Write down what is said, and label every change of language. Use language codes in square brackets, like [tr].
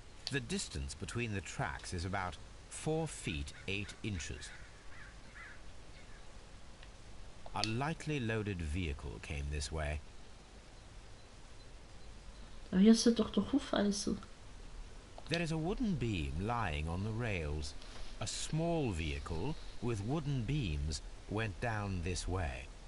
[en] The distance between the tracks is about 4 feet 8 inches. A lightly loaded vehicle came this way. [de] Aber hier sind doch noch Hufeisen. [en] There is a wooden beam lying on the rails. A small vehicle with wooden beams went down this way.